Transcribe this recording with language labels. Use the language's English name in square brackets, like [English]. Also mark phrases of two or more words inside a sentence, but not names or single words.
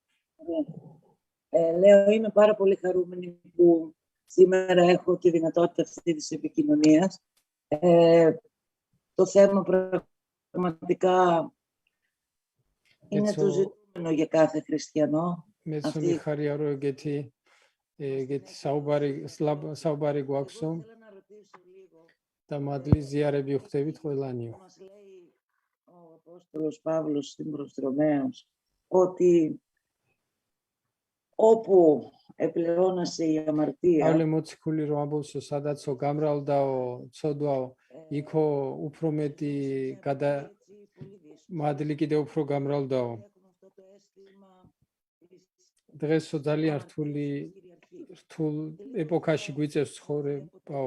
[Greek] Λέω, είμαι πάρα πολύ χαρούμενη που σήμερα έχω τη δυνατότητα αυτή της επικοινωνίας. Το θέμα πραγματικά είναι το ζητούμενο για κάθε χριστιανό. [Georgian] საუბარი გვაქვსო და მადლის ზიარები ვხდებით ყველანიო. [Greek] Μας λέει ο Απόστολος Παύλος στην προς Ρωμαίους ότι όπου επληρώνασε η αμαρτία, [Georgian] პავლე მოციქული რომ ამბობს, სადაცო გამრავლდაო, ცოდვაო, იქო უფრო მეტი მადლი კიდევ უფრო გამრავლდაო. დღესო ძალიან რთულ ეპოქაში გვიწევს ცხოვრებაო.